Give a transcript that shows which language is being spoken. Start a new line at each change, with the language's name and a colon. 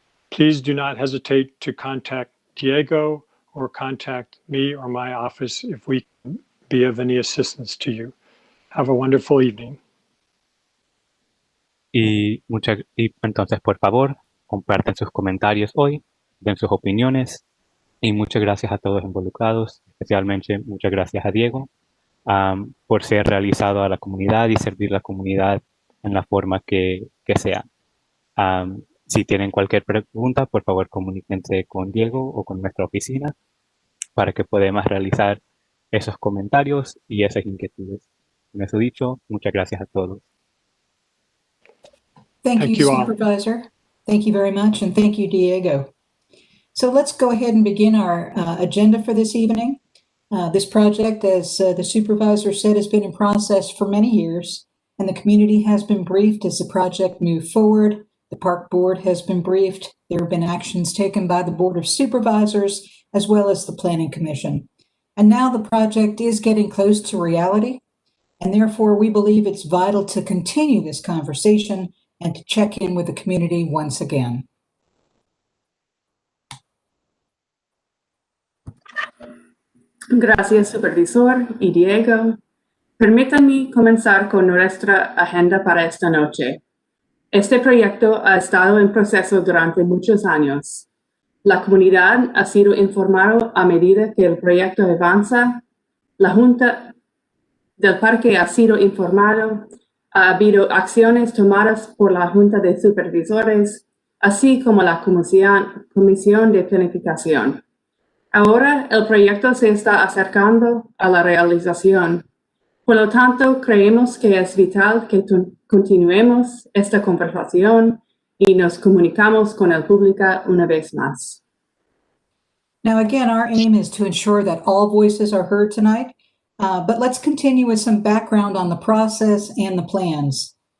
English: Please do not hesitate to contact Diego or contact me or my office if we can be of any assistance to you. Have a wonderful evening.
Spanish: Y entonces, por favor, compartan sus comentarios hoy, den sus opiniones y muchas gracias a todos involucrados, especialmente muchas gracias a Diego por ser realizado a la comunidad y servir a la comunidad en la forma que sea. Si tienen cualquier pregunta, por favor comuníquense con Diego o con nuestra oficina para que podamos realizar esos comentarios y esas inquietudes. Con eso dicho, muchas gracias a todos.
English: Thank you, all. Supervisor. Thank you very much, and thank you, Diego. So let's go ahead and begin our agenda for this evening. This project, as the supervisor said, has been in process for many years. and the community has been briefed as the project moved forward. The park board has been briefed. There have been actions taken by the Board of Supervisors as well as the Planning Commission. And now the project is getting close to reality, and therefore we believe it's vital to continue this conversation and to check in with the community once again.
Spanish: Gracias, Supervisor y Diego. Permítanme comenzar con nuestra agenda para esta noche. Este proyecto ha estado en proceso durante muchos años. La comunidad ha sido informada a medida que el proyecto avanza. La Junta del Parque ha sido informada. Ha habido acciones tomadas por la Junta de Supervisores, así como la Comisión de Planificación. Ahora el proyecto se está acercando a la realización. Por lo tanto, creemos que es vital que continuemos esta conversación y nos comunicamos con el público una vez más.
English: Now, again, our aim is to ensure that all voices are heard tonight, but let's continue with some background on the process and the plans.